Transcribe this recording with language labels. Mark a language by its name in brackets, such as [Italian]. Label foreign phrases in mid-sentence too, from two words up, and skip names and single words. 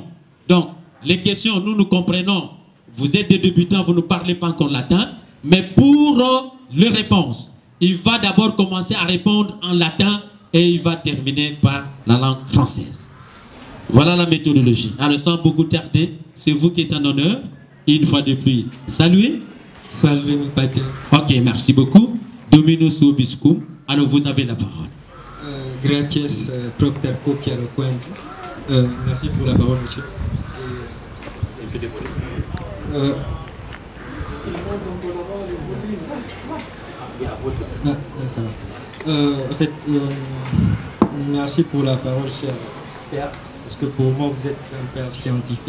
[French] Donc, les questions, nous comprenons. Vous êtes des débutants, vous ne parlez pas encore latin. Mais pour les réponses, il va d'abord commencer à répondre en latin et il va terminer par la langue française. Voilà la méthodologie. Alors, sans beaucoup tarder, c'est vous qui êtes en honneur. Une fois de plus, saluez. [Latin] Salve mi pater. [French] Ok, merci beaucoup. [Latin] Dominus vobiscum. [French] Alors, vous avez la parole. [Latin] Gratias propter copia loquenti. [French] Merci pour la parole, monsieur. En fait, merci pour la parole, cher père, parce que pour moi, vous êtes un père scientifique.